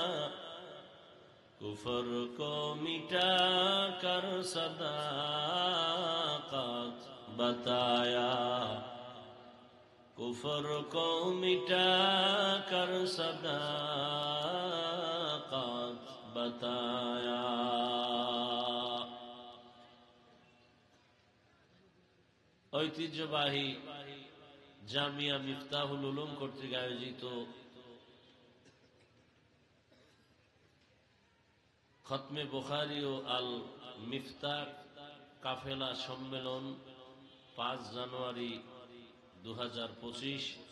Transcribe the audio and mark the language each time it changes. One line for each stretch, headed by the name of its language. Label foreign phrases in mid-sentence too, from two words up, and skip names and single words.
Urdu: کفر کو مٹا کر صداقت بتایا. کفر کو مٹا کر صداقت بتایا.
Bangla: ঐতিহ্যবাহী জামিয়া মিফতাহুল উলুম কর্তৃক আয়োজিত খতমে বুখারী ও আল মিফতাহ কাফেলা সম্মেলন 5 জানুয়ারি 2025